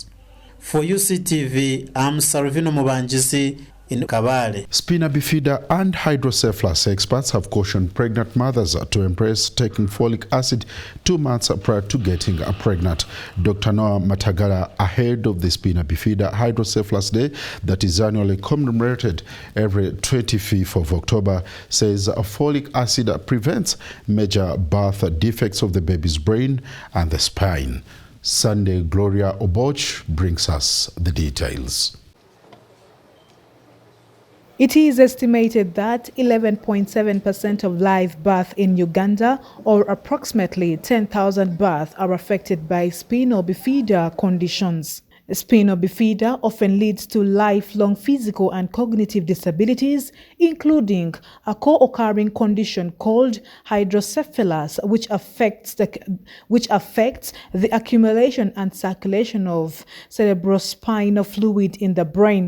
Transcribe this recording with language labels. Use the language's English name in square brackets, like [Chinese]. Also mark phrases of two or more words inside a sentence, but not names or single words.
[English] For UCTV, I'm Sarvino Mubanjisi in Kabale. Spina bifida and hydrocephalus experts have cautioned pregnant mothers to embrace taking folic acid 2 months prior to getting pregnant. Dr. Noah Matagala, ahead of the Spina bifida hydrocephalus day that is annually commemorated every 25th of October, says folic acid prevents major birth defects of the baby's brain and the spine. Sunday Gloria Oboch brings us the details. It is estimated that 11.7% of live births in Uganda, or approximately 10,000 births, are affected by spina bifida conditions. Spina bifida often leads to lifelong physical and cognitive disabilities, including a co-occurring condition called hydrocephalus, which affects the accumulation and circulation of cerebrospinal fluid in the brain.